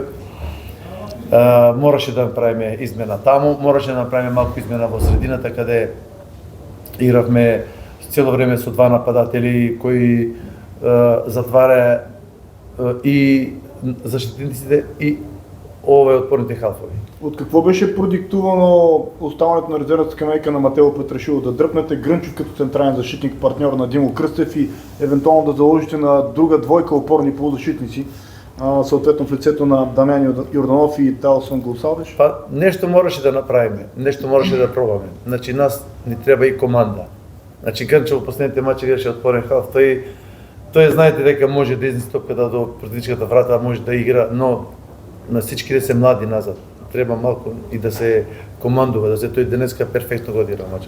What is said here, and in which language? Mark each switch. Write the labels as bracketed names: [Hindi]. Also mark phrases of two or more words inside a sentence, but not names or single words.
[Macedonian] Мораше да направиме измена таму, мораше да направиме малку измена во средината каде игравме цело време со два нападатели кои затвара и защитниците и овој отпорните халфови. [Bulgarian] От какво беше продиктувано оставането на резервната скамейка на Матео Петрашилов? Да дръпнете Грънчев като централен защитник, партньор на Димо Кръстев и евентуално да заложите на друга двойка опорни полузащитници, съответно в лицето на Дамян Йорданов и Талсон Гонсалвеш? [Macedonian] Нешто мораше да направиме, нешто мораше да пробаме. Значи нас ни треба и команда. Значи Грънчев во последните мачи беше отпорен халф, тој знаете дека може да изнесе топката до противничката врата, може да игра, но на всичките се млади назад. Треба малку и да се командува, да се тој денеска перфектно го одира мачот.